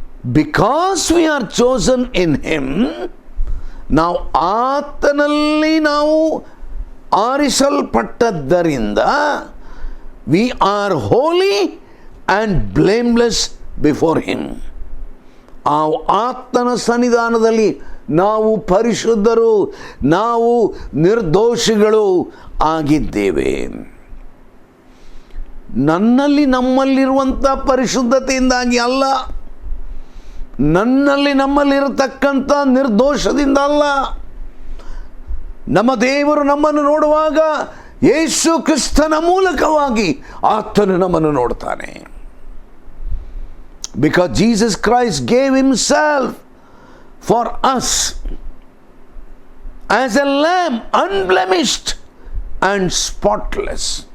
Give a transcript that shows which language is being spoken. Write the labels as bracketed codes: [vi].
[en] Because we are chosen in Him, [kn] ನಾವು ಆತನಲ್ಲಿ ನಾವು ಆರಿಸಲ್ಪಟ್ಟದ್ದರಿಂದ [en] we are holy and blameless before Him. [kn] ಆ ಆತನ ಸನ್ನಿಧಾನದಲ್ಲಿ ನಾವು ಪರಿಶುದ್ಧರು, ನಾವು ನಿರ್ದೋಷಿಗಳು ಆಗಿದ್ದೇವೆ. ನನ್ನಲ್ಲಿ ನಮ್ಮಲ್ಲಿರುವಂಥ ಪರಿಶುದ್ಧತೆಯಿಂದಾಗಿ ಅಲ್ಲ, ನನ್ನಲ್ಲಿ ನಮ್ಮಲ್ಲಿರತಕ್ಕಂಥ ನಿರ್ದೋಷದಿಂದ ಅಲ್ಲ. ನಮ್ಮ ದೇವರು ನಮ್ಮನ್ನು ನೋಡುವಾಗ ಯೇಸು ಕ್ರಿಸ್ತನ ಮೂಲಕವಾಗಿ ಆತನು ನಮ್ಮನ್ನು ನೋಡ್ತಾನೆ. [en] Because Jesus Christ gave Himself for us as a lamb, unblemished and spotless.